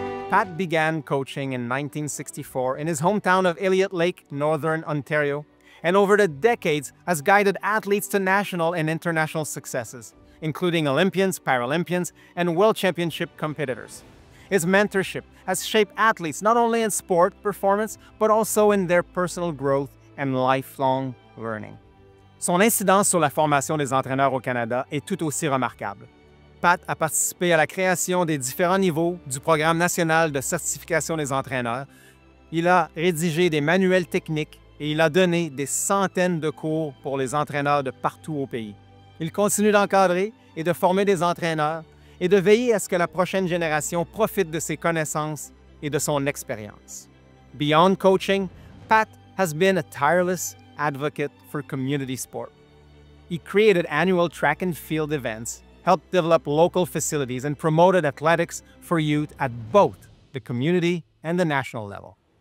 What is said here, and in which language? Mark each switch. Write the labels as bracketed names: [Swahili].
[English] Pat began coaching in 1964 in his hometown of Elliott Lake, Northern Ontario, and over the decades has guided athletes to national and international successes, including Olympians, Paralympians, and World Championship competitors. His mentorship has shaped athletes not only in sport performance, but also in their personal growth and lifelong learning. [French] Son incidence sur la formation des entraîneurs au Canada est tout aussi remarquable. Pat a participé à la création des différents niveaux du Programme national de certification des entraîneurs. Il a rédigé des manuels techniques et il a donné des centaines de cours pour les entraîneurs de partout au pays. Il continue d'encadrer et de former des entraîneurs et de veiller à ce que la prochaine génération profite de ses connaissances et de son expérience. [English] Beyond coaching, Pat has been a tireless advocate for community sport. He created annual track and field events, helped develop local facilities, and promoted athletics for youth at both the community and the national level.